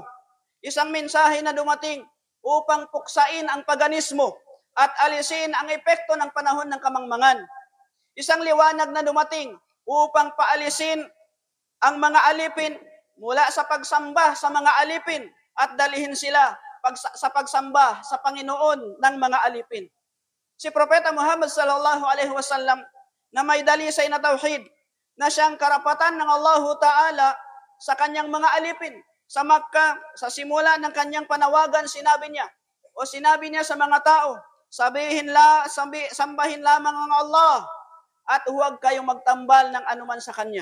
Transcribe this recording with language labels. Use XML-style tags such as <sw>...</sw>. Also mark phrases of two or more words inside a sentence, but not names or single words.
<tl>Isang mensahe na dumating upang puksain ang paganismo at alisin ang epekto ng panahon ng kamangmangan. Isang liwanag na dumating upang paalisin ang mga alipin mula sa pagsamba sa mga alipin at dalihin sila sa pagsamba sa Panginoon ng mga alipin. Si Propeta Muhammad</tl> <ar>صلى الله عليه وسلم</ar> <tl>na may dalisay na tauhid na siyang karapatan ng</tl> <ar>الله تعالى</ar> <tl>sa kanyang mga alipin sa Makkah, sa simula ng kanyang panawagan, sinabi niya sa mga tao, sambahin lamang ang Allah at huwag kayong magtambal ng anuman sa kanya.</tl>